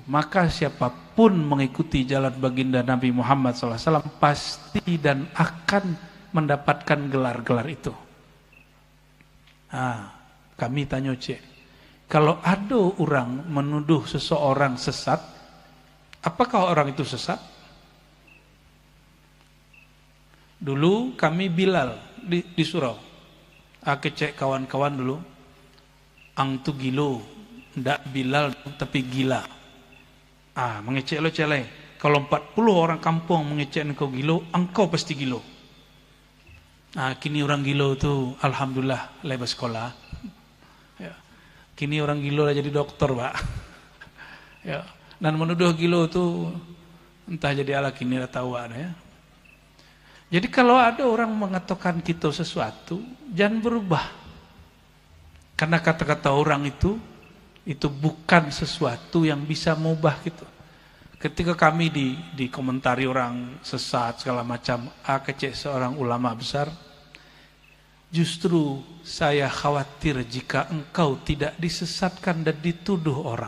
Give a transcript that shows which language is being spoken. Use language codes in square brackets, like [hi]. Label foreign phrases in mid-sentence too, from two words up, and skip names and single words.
[id] Maka siapapun mengikuti jalan baginda Nabi Muhammad SAW pasti dan akan mendapatkan gelar-gelar itu. Kami tanya cek, kalau ada orang menuduh seseorang sesat, apakah orang itu sesat? Dulu kami Bilal di surau. Cek kawan-kawan dulu. [min] Ang tu gilo, ndak Bilal tapi gila. Mengecek lo celeh. Kalau 40 orang kampung mengecek engkau gilo, engkau pasti gilo. Kini orang gilo tu alhamdulillah lepas sekolah. [id] Ya. [min] Kini orang gilo lah jadi dokter, Pak. [id] Ya. [min] Dan menuduh gilo tu entah jadi ala kini dah tahu ya. [id] Jadi kalau ada orang mengatakan kita sesuatu, jangan berubah. Karena kata-kata orang itu bukan sesuatu yang bisa mengubah gitu. Ketika kami dikomentari orang sesat segala macam, kecek seorang ulama besar, justru saya khawatir jika engkau tidak disesatkan dan dituduh orang.